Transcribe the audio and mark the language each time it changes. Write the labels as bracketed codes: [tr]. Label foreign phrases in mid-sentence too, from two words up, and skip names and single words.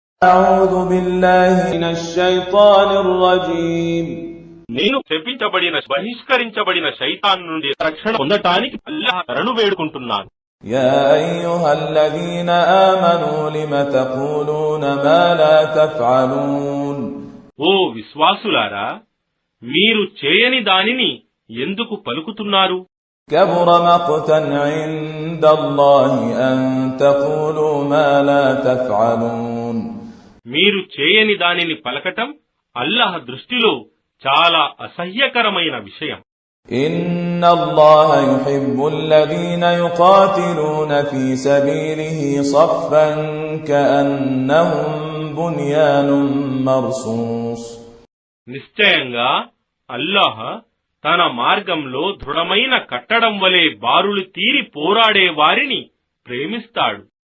[ar] أعوذ بالله من الشيطان الرجيم [te] నేను శపించబడిన బహిష్కరించబడిన శైతాన్ నుండి రక్షణ పొందటానికి అల్లాహ్ శరణు వేడుకుంటున్నాను. [ar] يا أيها الذين آمنوا لم تقولون ما لا تفعلون [te] ఓ విశ్వాసులారా, మీరు చేయని దానిని ఎందుకు పలుకుతున్నారు? [ar] كبر مقتا عند الله أن تقولوا ما لا تفعلون [te] మీరు చేయని దానిని పలకటం అల్లాహ్ దృష్టిలో చాలా అసహ్యకరమైన విషయం. [ar] إن الله يحب الذين يقاتلون في سبيله صفا كأنهم بنيان مرصوص [te] నిశ్చయంగా అల్లాహ్ తన మార్గంలో దృఢమైన కట్టడం వలె బారులు తీరి పోరాడే వారిని ప్రేమిస్తాడు.